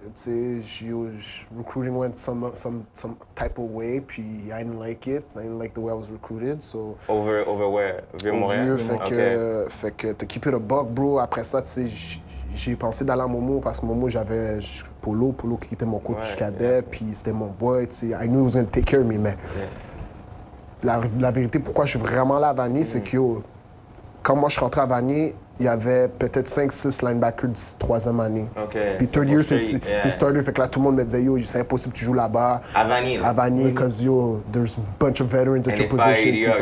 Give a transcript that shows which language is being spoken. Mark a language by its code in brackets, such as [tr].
[fr] tu sais, [en] recruiting went some type of way, puis I didn't like it. I didn't like the way I was recruited, so... Over where? Vieux-Montréal? [fr] Fait que [en] to keep it a buck, bro, [fr] après ça, tu sais, j'ai pensé d'aller à Momo, parce que Momo, j'avais Polo qui était mon coach cadet, puis c'était mon boy, tu sais, [en] I knew he was going to take care of me, [fr] mais... La vérité, pourquoi je suis vraiment là à Vanier, c'est que, quand moi je suis rentré à Vanier, il y avait peut-être 5-6 linebackers de 3e année. Puis [en] third year, [fr] c'est starter. Fait que là, tout le monde me disait, yo, c'est impossible que tu joues là-bas. À Vanier. À Vanier, [en] because yo, there's a bunch of veterans at your position.